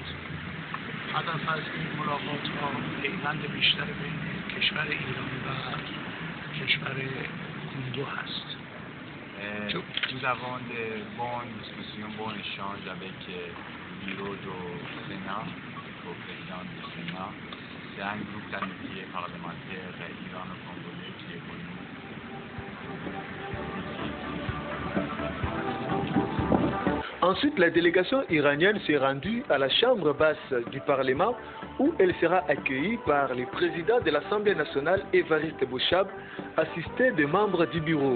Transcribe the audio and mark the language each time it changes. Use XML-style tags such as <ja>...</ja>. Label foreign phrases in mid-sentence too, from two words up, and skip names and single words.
<fa>هدف از این ملاقات ها پیوند بیشتر بین کشور ایران و کشور کنگو هست.</fa> <fr>Nous avons de bonnes discussions, bons échanges avec le bureau du Sénat, le président du Sénat. C'est un groupe d'amitié parlementaire irano-congolais qui est connu. Ensuite, la délégation iranienne s'est rendue à la chambre basse du Parlement où elle sera accueillie par le président de l'Assemblée nationale, Évariste Bochab, assisté des membres du bureau.</fr>